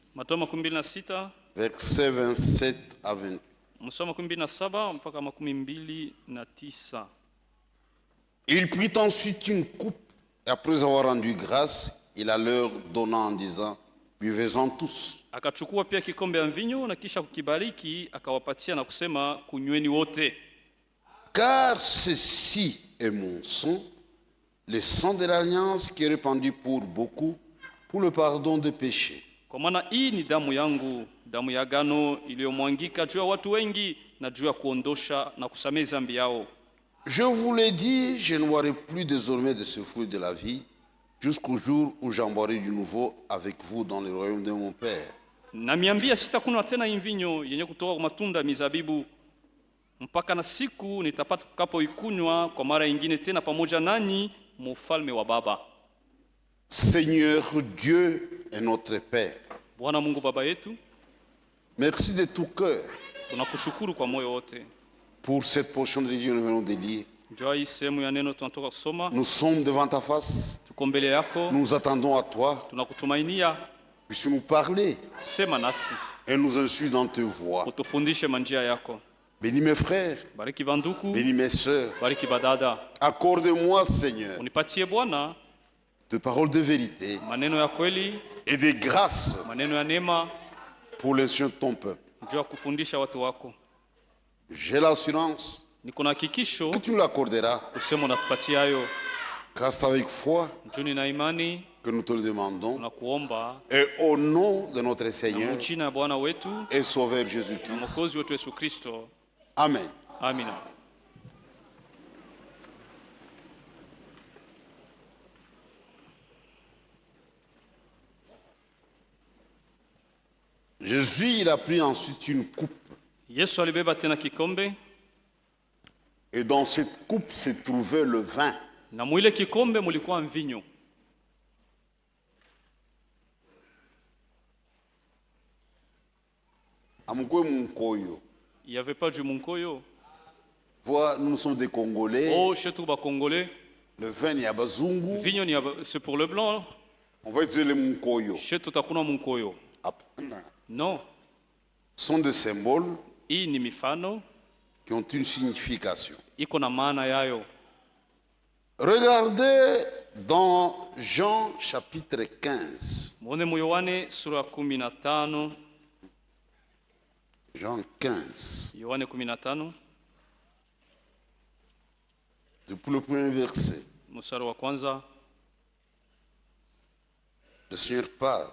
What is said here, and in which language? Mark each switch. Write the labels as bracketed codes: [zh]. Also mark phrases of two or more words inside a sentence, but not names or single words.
[fr] Verset 27 à 20. Il prit ensuite une coupe et après avoir rendu grâce, il la leur donna en disant, buvez-en tous. [sw] Akachukua pia kikombe ya mvinyo na kisha kukibariki akawapatia na kusema kunyweni wote. [fr] Car ceci est mon sang, le sang de l'alliance qui est répandu pour beaucoup, pour le pardon des péchés. [sw] Kwa maana hii ni damu yangu, damu ya agano iliyomwangika juu ya watu wengi na juu ya kuondosha na kusamehe dhambi yao. [fr] Je vous l'ai dit, je ne boirai plus désormais de ce fruit de la vie, jusqu'au jour où j'en boirai du nouveau avec vous dans le royaume de mon Père. [sw] Namiambia sitakunywa tena mvinyo yenye kutoka kwa matunda ya mizabibu mpaka na siku nitakapoikunywa kwa mara nyingine tena pamoja nanyi mu ufalme wa Baba. [fr] Seigneur Dieu et notre Père, [sw] Bwana Mungu Baba yetu, [fr] merci de tout cœur [sw] tunakushukuru kwa moyo wote [fr] pour cette portion de Dieu que nous venons de lire. [sw] juu hii sehemu ya neno tunatoka kusoma. [fr] Nous sommes devant ta face, [sw] Tuko mbele yako, [fr] nous attendons à toi, [sw] tunakutumainia. [fr] puisses nous parler [sw] Sema nasi, [fr] et nous instruire dans tes voies. [sw] utufundishe manjia yako. [fr] Bénis mes frères, [sw] Bariki banduku, [fr] bénis mes sœurs. [sw] bariki badada. [fr] Accorde-moi, Seigneur, [sw] Unipatie Bwana [fr] de paroles de vérité [sw] maneno ya kweli, [fr] et de grâce [sw] maneno ya neema [fr] pour l'instruction de ton peuple. [sw] juu ya kufundisha watu wako. [fr] J'ai l'assurance [sw] Niko na hakikisho [fr] que tu nous l'accorderas, [sw] kusema unatupatia hayo. [fr] car c'est avec foi [sw] Juu nina imani [fr] que nous te le demandons. [sw] na kuomba [fr] Et au nom de notre [sw] na [fr] Seigneur [sw] jina ya Bwana wetu [fr] et Sauveur [sw] na [fr] Jésus-Christ. [sw] Mwokozi wetu Yesu Kristo. [fr] Amen. [sw] Amina. [fr] Jésus, il a pris ensuite une coupe. [sw] Yesu alibeba tena kikombe, [fr] Et dans cette coupe se trouvait le vin. [sw] na mwile kikombe mulikuwa mvinyo. Amukwe munkoyo. [fr] Il n'y avait pas du munkoyo. Voilà, nous sommes des Congolais. Oh, chez tout Congolais, Le vin, il y a bazungu. vigno c'est pour le blanc. On va utiliser le munkoyo. Chez tout [sw] hakuna munkoyo. Hapana. [fr] Non, Ce sont des symboles [sw] hii ni mifano [fr] qui ont une signification. [sw] iko na maana yayo. [fr] Regardez dans Jean chapitre 15. [sw] Mwone mu Yohane sura 15. [fr] Jean 15. [sw] Yohane 15 [fr] Depuis le premier verset, [sw] mstari wa kwanza. [fr] le Seigneur parle.